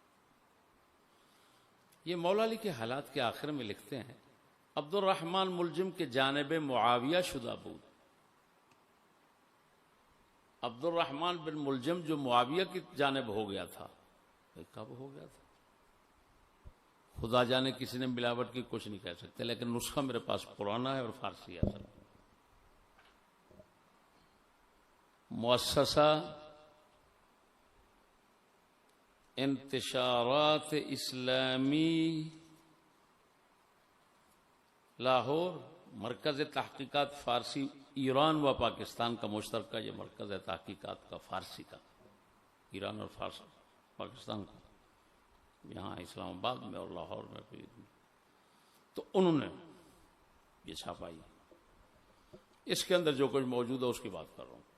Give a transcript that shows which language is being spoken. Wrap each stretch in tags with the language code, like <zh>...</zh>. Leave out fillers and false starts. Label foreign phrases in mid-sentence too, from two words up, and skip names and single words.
<ur>یہ مولا علی کے حالات کے آخر میں لکھتے ہیں، عبد الرحمن ملجم کے</ur> <fa>جانب معاویہ شدہ بود۔</fa> <ur>عبد الرحمن بن ملجم جو معاویہ کی جانب ہو گیا تھا، کب ہو گیا تھا خدا جانے، کسی نے ملاوٹ کی کچھ نہیں کہہ سکتے، لیکن نسخہ میرے پاس پرانا ہے اور فارسی ہے۔ سر مؤسسہ انتشارات اسلامی لاہور، مرکز تحقیقات فارسی ایران و پاکستان کا مشترکہ یہ مرکز ہے تحقیقات کا فارسی کا، ایران اور فارسی پاکستان کا، یہاں اسلام آباد میں اور لاہور میں بھی۔ تو انہوں نے یہ چھاپائی، اس کے اندر جو کچھ موجود ہے اس کی بات کر رہا ہوں۔</ur>